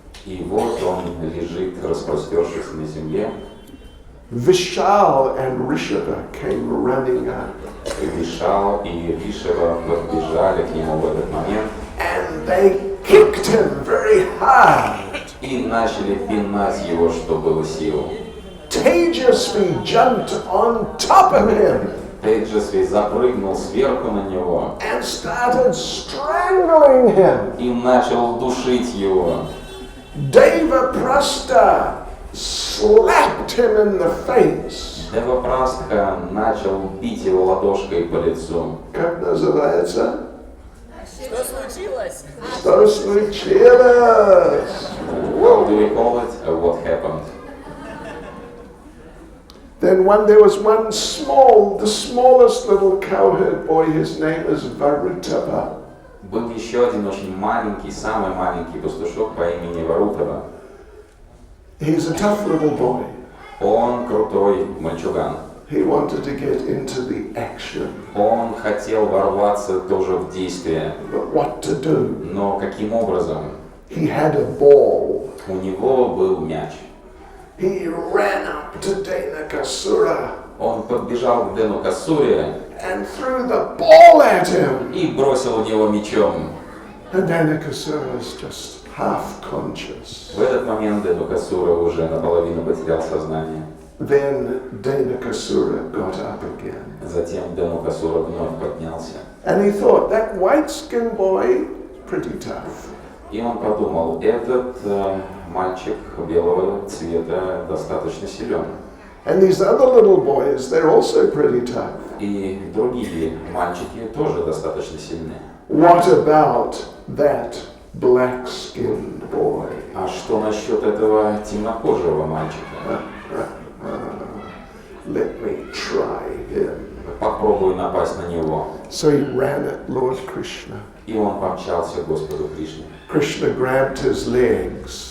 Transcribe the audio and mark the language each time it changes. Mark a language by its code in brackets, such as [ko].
[ru] И вот он лежит, распростершись на земле. [en] Vishal and Rishabha came running up. [ru] Вишал и Ришава подбежали к нему в этот момент [en] And they kicked him very hard. [ru] и начали пинать его, что было сил. [en] Tejasvi jumped on top of him [ru] Тейджасви запрыгнул сверху на него [en] and started strangling him. [ru] и начал душить его. [en] Devaprasta slapped him in the face. [ru] Девапрастха начал бить его ладошкой по лицу. Как называется? Что случилось? Что случилось? [en] How do we call it? What happened? Then there was one the smallest little cowherd boy, his name is Varutava. [ru] Был еще один очень маленький, самый маленький пастушок по имени Варутава. [en] He's a tough little boy. [ru] Он крутой мальчуган. [en] He wanted to get into the action, [ru] Он хотел ворваться тоже в действие. [en] but what to do? [ru] Но каким образом? [en] He had a ball. [ru] У него был мяч. [en] He ran up to Denakasura [ru] Он подбежал к Денукасуре [en] and threw the ball at him. [ru] и бросил в него мячом. [en] And Denakasura was just half conscious. [ru] В этот момент Денукасура уже наполовину потерял сознание. [en] Then Denakasura got up again. [ru] Затем Денукасура вновь поднялся. [en] And he thought, that white-skinned boy, pretty tough. [ru] И он подумал, этот мальчик белого цвета достаточно силен. [en] And these other little boys, they're also pretty tough. [ru] И другие мальчики тоже достаточно сильны. [en] What about that black-skinned boy? [ru] А что насчет этого темнокожего мальчика? [en] Let me try him. [ru] Попробуй напасть на него. [en] So he ran at Lord Krishna. [ru] И он помчался к Господу Кришне. [en] Krishna grabbed his legs